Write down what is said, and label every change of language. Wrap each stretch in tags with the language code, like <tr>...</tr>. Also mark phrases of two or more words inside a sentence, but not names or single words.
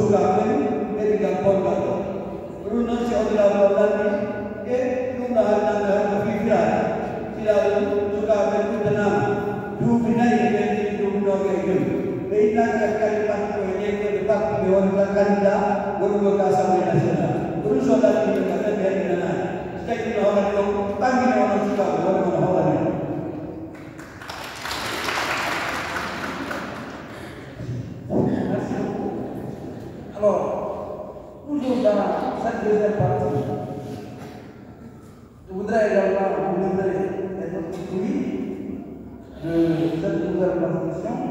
<ff>sukaɓe men ɓeydigal polgal ɗo ɗum noon si honorable o lanni e ɗum ɗo hannanta ko fifirade silaɗo sukaɓe men ɗuddanama duuɓi nayi e ɓeydi duuɓinoga e joni ɓe innaka kadi parti ko e ƴeƴƴode parti ɓe wonata candidat wonugol ko</ff> <fr>assemblée nationale</fr> <ff>ko ɗum so lanni ka ɓen ɓeyɗinanani so tawi no hoorani ɗo ɓangine onon sukaɓe woni kono hoorani</ff> <fr>Alors, toujours dans cette deuxième partie, je voudrais également vous montrer les autres fruits de cette nouvelle constitution.</fr>